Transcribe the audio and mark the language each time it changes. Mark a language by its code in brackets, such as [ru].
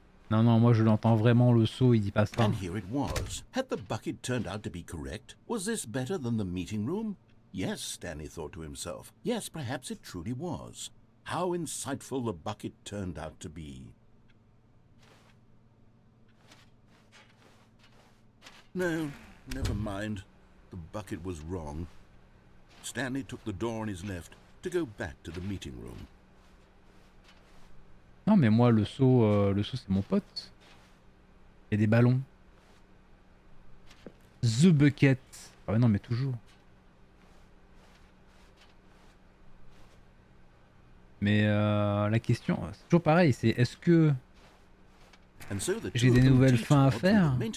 [fr] Non, non, moi je l'entends vraiment le saut, il dit pas ça. [en] And here it was. Had the bucket turned out to be correct? Was this better than the meeting room? Yes, Stanley thought to himself. Yes, perhaps it truly was. How insightful the bucket turned out to be. No, never mind. The bucket was wrong. Stanley took the door on his left to go back to the meeting room. [fr] Non mais moi le saut c'est mon pote. Il y a des ballons. The bucket. Ah ouais non mais toujours. Mais la question, c'est toujours pareil, c'est est-ce que j'ai des nouvelles fins à faire?